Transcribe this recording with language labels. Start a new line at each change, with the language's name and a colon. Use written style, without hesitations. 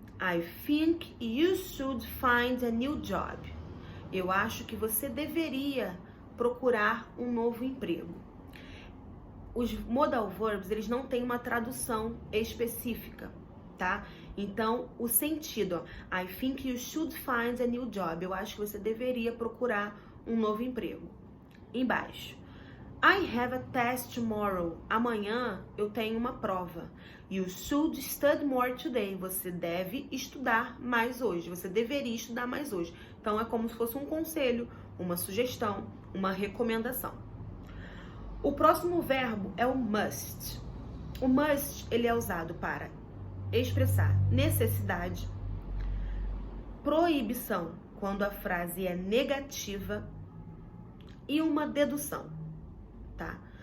English: I think you should find a new job.
Portuguese: Eu acho que você deveria procurar um novo emprego. Os modal verbs, eles não têm uma tradução específica, tá? Então, o sentido,
English: I think you should find a new job.
Portuguese: Eu acho que você deveria procurar um novo emprego. Embaixo.
English: I have a test tomorrow.
Portuguese: Amanhã eu tenho uma prova.
English: You should study more today.
Portuguese: Você deve estudar mais hoje. Você deveria estudar mais hoje. Então, é como se fosse um conselho, uma sugestão, uma recomendação. O próximo verbo é o must. O must, ele é usado para expressar necessidade, proibição, quando a frase é negativa, e uma dedução, tá?